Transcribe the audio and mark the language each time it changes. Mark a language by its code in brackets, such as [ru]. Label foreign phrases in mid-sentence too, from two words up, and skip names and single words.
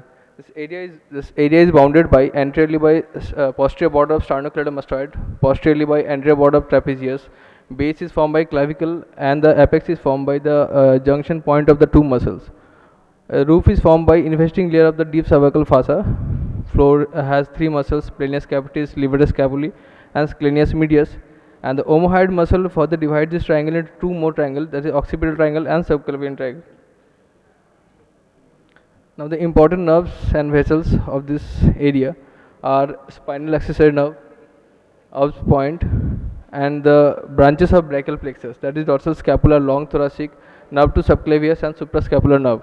[en] This area is bounded by anteriorly by posterior border of sternocleidomastoid, posteriorly by anterior border of trapezius. Base is formed by clavicle and the apex is formed by the junction point of the two muscles. Roof is formed by investing layer of the deep cervical fossa. Floor has three muscles: splenius capitis, levator scapulae, and splenius medius. And the omohyoid muscle further divides this triangle into two more triangles, that is occipital triangle and subclavian triangle. Now the important nerves and vessels of this area are spinal accessory nerve, Erb's point, and the branches of brachial plexus, that is dorsal scapular, long thoracic, nerve to subclavius, and suprascapular nerve.